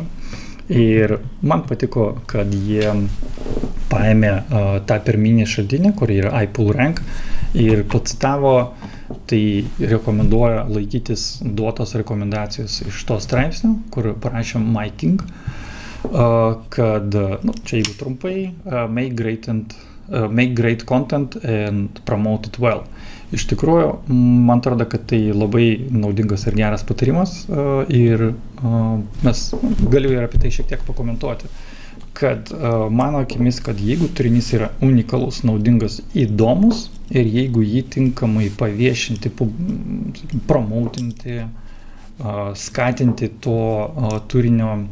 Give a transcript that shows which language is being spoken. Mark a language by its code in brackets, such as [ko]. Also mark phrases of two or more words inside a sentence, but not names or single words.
[lt] Ir man patiko, kad jie paėmė tą pirminį šaltinį, kur yra iPullRank, ir pacitavo, tai rekomenduoja laikytis duotos rekomendacijos iš to straipsnio, kur parašė Mike King, kad, čia jeigu trumpai, [en] make great content and promote it well. [lt] Iš tikrųjų, man atrodo, kad tai labai naudingas ir geras patarimas ir galiu ir apie tai šiek tiek pakomentuoti, kad mano akimis, kad jeigu turinys yra unikalus, naudingas, įdomus ir jeigu jį tinkamai paviešinti, promautinti, skatinti to turinio